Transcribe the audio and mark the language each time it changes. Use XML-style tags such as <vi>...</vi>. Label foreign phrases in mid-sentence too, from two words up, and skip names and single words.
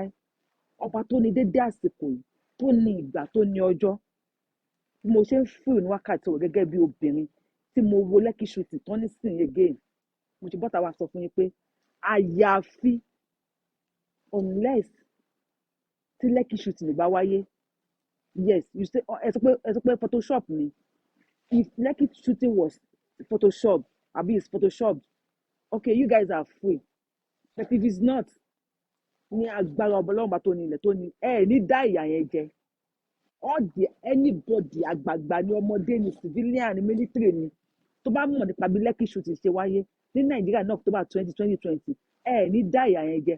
<yo>Ọba tó ní dédé àsìkò yìí, tó ní ìgbà, tó ní ọjọ́. Bí mo ṣe ń fìrì ní wákàtí ọ̀rọ̀ gẹ́gẹ́ bí obìnrin tí mo wo Lekki shooting tán nísìnyí again. Mo ti bọ́ta wá sọ fún yín pé àyàfi unless tí Lekki shooting bá wáyé.</yo> <en>Yes, you say</en> <yo>ẹ sọ pé Photoshop ni.</yo> <en>If Lekki shooting was Photoshop, àbí it's Photoshopped, okay, you guys are free. But if it's not,</en> <yo>ní agbára Ọlọ́run bá tó ní ilẹ̀ tó ní ní dá ìyà yẹn jẹ. Anybody, àgbààgbà ni, ọmọdé ni, civilian ni, military ni, tó bá mọ̀ nípa bí Lekki shooting ṣe wáyé ní Nàìjíríà ní October 20, 2020, ní dá ìyà yẹn jẹ.</yo>